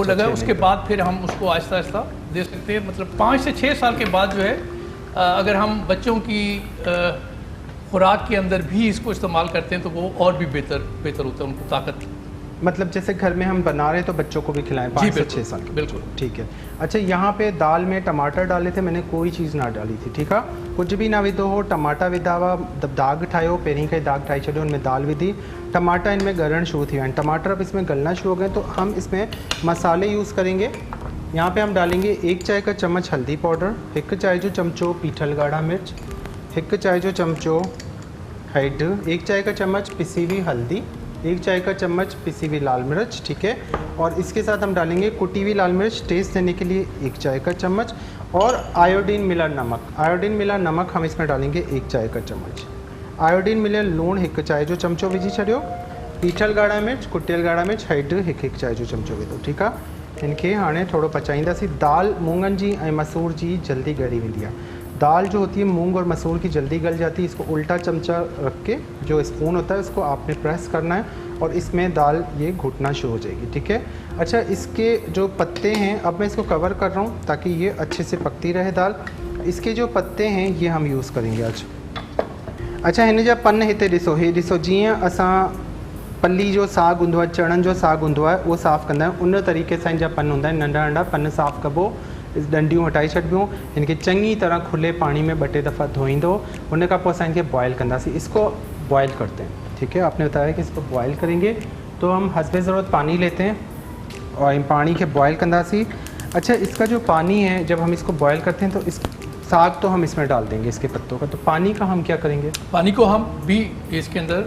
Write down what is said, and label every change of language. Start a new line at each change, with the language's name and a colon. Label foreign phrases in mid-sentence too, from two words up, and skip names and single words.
Urdu: وہ لگا، اس کے بعد پھر ہم اس کو آہستہ آہستہ دے سکتے ہیں۔ مطلب 5 سے 6 سال کے بعد جو ہے اگر ہم بچوں کی خوراک کے اندر بھی اس کو استعمال کرتے ہیں تو وہ اور بھی بہتر ہوتا ہے، ان کو طاقت. مطلب جیسے گھر میں ہم بنا رہے ہیں تو بچوں کو بھی کھلائیں 5 سے 6 سال کے. बिल्कुल, ٹھیک ہے۔ اچھا، یہاں پہ دال میں ٹماٹر ڈالے تھے، میں نے کوئی چیز نہ ڈالی تھی، ٹھیک ہے,
Sindhi: कुछ भी ना विधो हो, टमाटा विधा हुआ, दाग ठायो, पहिरीं खां दाग ठाई छॾियो, उनमें दाल विधी, टमाटा इनमें ॻरण शुरू थी विया आहिनि।
Urdu: ٹماٹر اب اس میں گلنا شروع ہو گئے تو ہم اس میں مسالے یوز کریں گے. یہاں پہ ہم ڈالیں گے 1 چائے کا چمچ ہلدی پاؤڈر,
Sindhi: 1 चाय जो चमचो पीठल गाढ़ा मिर्च, 1 चाय जो चमचो हेड,
Urdu: 1 چائے کا چمچ پسی ہوئی ہلدی، 1 چائے کا چمچ پسی ہوئی لال مرچ، ٹھیک ہے. اور اس کے ساتھ ہم ڈالیں گے کٹی ہوئی لال مرچ ٹیسٹ دینے کے لیے 1 چائے کا چمچ، اور آیوڈین ملا نمک. آیوڈین ملا نمک ہم اس میں ڈالیں گے 1 چائے کا چمچ.
Sindhi: आयोडीन मिले लूण 1 चाय जो चमचो विझी छॾियो, पीठल गाढ़ा मिर्च, कुटियल गाढ़ा मिर्च हेड 1 चाय जो चमचो विधो, ठीकु आहे। इनके हाणे थोड़ो पचाईंदासीं। दाल मूंगन जी ऐं मसूर जी जल्दी ॻरी वेंदी आहे।
Urdu: دال جو ہوتی ہے مونگ اور مسور کی جلدی گل جاتی ہے۔ اس کو الٹا چمچہ رکھ کے جو سپون ہوتا ہے اس کو آپ نے پریس کرنا ہے اور اس میں دال یہ گھٹنا شروع ہو جائے گی، ٹھیک ہے. اچھا، اس کے جو پتے ہیں اب میں اس کو کور کر رہا ہوں تاکہ یہ اچھے سے پکتی رہے دال. اس کے جو پتے ہیں یہ ہم یوز کریں گے آج. अच्छा,
Sindhi: हिन जा पन हिते ॾिसो, हे ॾिसो जीअं असां पली जो साग हूंदो आहे, चणनि जो साग हूंदो आहे, उहो साफ़ु कंदा आहियूं उन तरीक़े सां हिन जा पन हूंदा आहिनि। नंढा नंढा पन साफ़ु कबो, डंडियूं हटाई छॾिबियूं, इनके चङी तरह खुले पानी में 2-3 दफ़ा धोईंदो, उन खां पोइ असां इनके बॉयल कंदासीं।
Urdu: اس کو بوائل کرتے ہیں، ٹھیک ہے۔ آپ نے بتایا کہ اس کو بوائل کریں گے تو ہم حسب ضرورت پانی لیتے ہیں اور
Sindhi: इन पानी के बॉयल कंदासीं।
Urdu: اچھا، اس کا جو پانی ہے جب ہم اس کو بوائل کرتے ہیں تو اس ساگ تو ہم اس میں ڈال دیں گے اس کے پتوں کا، تو پانی کا ہم کیا کریں گے? پانی کو ہم بھی اس کے اندر